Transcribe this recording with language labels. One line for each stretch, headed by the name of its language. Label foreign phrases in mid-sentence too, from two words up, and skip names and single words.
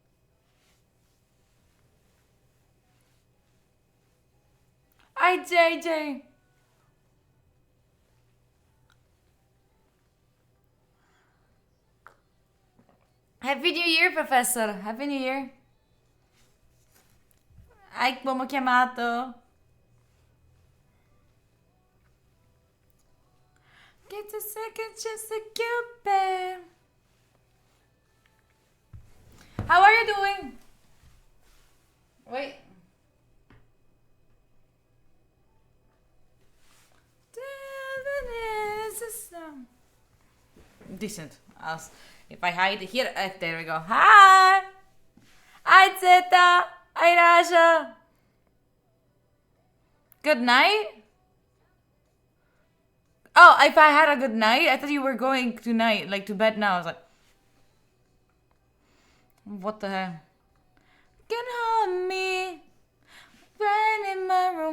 English: Hi, JJ. Happy New Year, Professor. Happy New Year.
Italian: Ai, come ho chiamato?
English: Get a second chance to Cupid. How are you doing? Wait. Decent. If I hide here, there we go. Hi! Hi, Zeta! Hi, Raja! Good night? Oh, if I had a good night? I thought you were going tonight, like to bed now. I was like, what the hell? Can hold me right in my room.